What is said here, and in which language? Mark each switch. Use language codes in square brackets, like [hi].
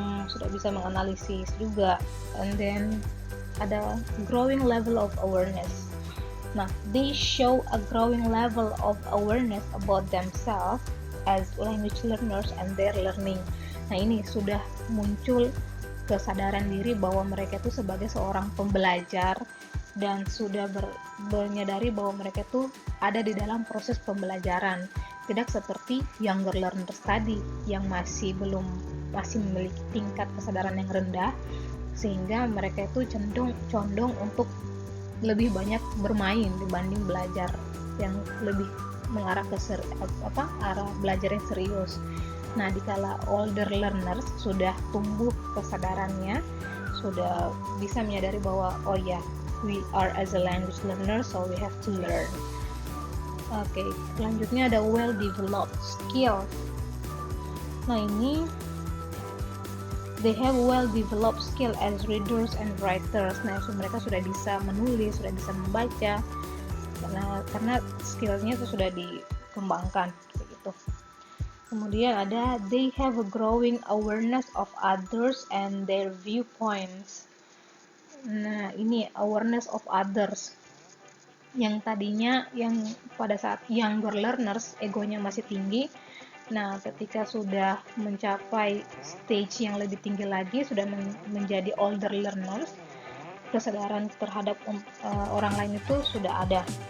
[id] Sudah bisa menganalisis juga. [en] And then [id] ada [en] growing level of awareness. Nah, they show a growing level of awareness about themselves as language learners and their learning. [id] Nah, ini sudah muncul kesadaran diri bahwa mereka itu sebagai seorang pembelajar dan sudah menyadari bahwa mereka itu ada di dalam proses pembelajaran. Tidak seperti younger learners tadi yang masih memiliki tingkat kesadaran yang rendah, sehingga mereka itu condong untuk lebih banyak bermain dibanding belajar yang lebih mengarah ke arah belajar yang serius. Nah, dikala older learners sudah tumbuh kesadarannya, sudah bisa menyadari bahwa [en] we are as a language learner, so we have to learn. [id] Selanjutnya ada [en] well developed skill. [id] Nah, ini [en] they have well developed skill as readers and writers. [id] Nah, mereka sudah bisa menulis, sudah bisa membaca, karena skillnya itu sudah dikembangkan begitu. Kemudian ada [en] they have a growing awareness of others and their viewpoints. [id] Nah, ini [en] awareness of others. [id] Yang tadinya pada saat younger learners egonya masih tinggi. Nah, ketika sudah mencapai stage yang lebih tinggi lagi, sudah menjadi older learners, kesadaran terhadap orang lain itu sudah ada.